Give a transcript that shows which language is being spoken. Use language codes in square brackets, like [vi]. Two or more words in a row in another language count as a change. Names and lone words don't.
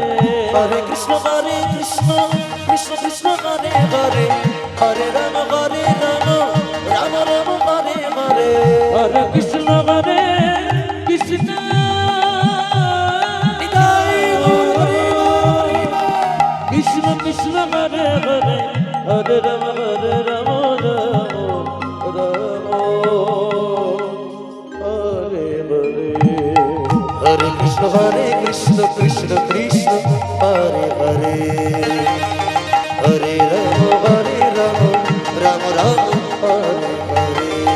[bn] হরে কৃষ্ণ কৃষ্ণ কৃষ্ণ হরে হরে হরে রাম রাম রাম হরে হরে হরে কৃষ্ণ কৃষ্ণ নিতাই গৌর হরি বল কৃষ্ণ কৃষ্ণ হরে হরে হরে রাম রাম রাম হরে হরে হরে কৃষ্ণ কৃষ্ণ কৃষ্ণ হরে হরে হরে রাম রাম রাম হরে হরে